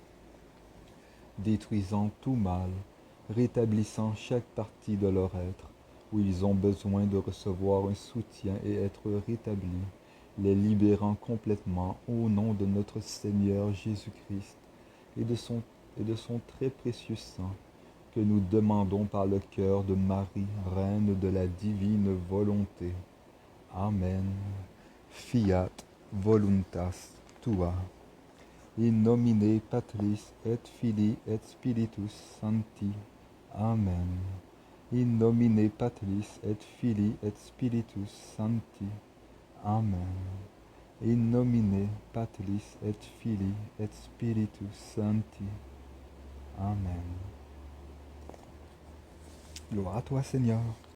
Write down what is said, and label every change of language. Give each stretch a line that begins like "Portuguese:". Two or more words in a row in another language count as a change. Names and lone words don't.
French: détruisant tout mal, rétablissant chaque partie de leur être, où ils ont besoin de recevoir un soutien et être rétablis, les libérant complètement au nom de notre Seigneur Jésus-Christ et de son très précieux sang, que nous demandons par le cœur de Marie, Reine de la divine volonté.
Latin: Amen. Fiat voluntas tua. In nomine Patris et Filii et Spiritus Sancti. Amen. In nomine Patris et Filii et Spiritus Sancti. Amen. In nomine Patris et Filii et Spiritus Sancti.
French: Amen. Gloire à toi, Seigneur.